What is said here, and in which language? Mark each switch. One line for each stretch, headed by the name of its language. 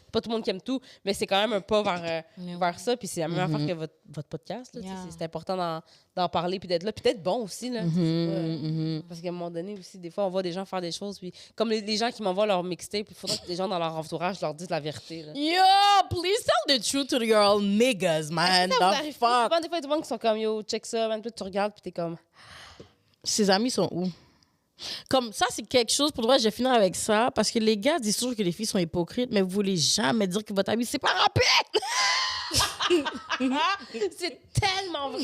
French: Pas tout le monde qui aime tout, mais c'est quand même un pas vers ça. Puis c'est la même affaire que votre podcast. Là, c'est important d'en parler puis d'être là. Puis d'être bon aussi. Là, parce qu'à un moment donné aussi, des fois, on voit des gens faire des choses. Puis comme les gens qui m'envoient leur mixtape, il faudrait que les gens dans leur entourage leur disent la vérité. Là.
English: Yo, please tell the truth to your niggas, man.
French: Ça vous arrive pas?
English: Fuck.
French: Souvent, des fois, il y a des gens qui sont comme, yo, check ça, man. Puis tu regardes, puis t'es comme... Ses amis sont où? Comme ça, c'est quelque chose, pour moi, je vais finir avec ça, parce que les gars disent toujours que les filles sont hypocrites, mais vous voulez jamais dire que votre ami, c'est pas rapide! C'est tellement vrai!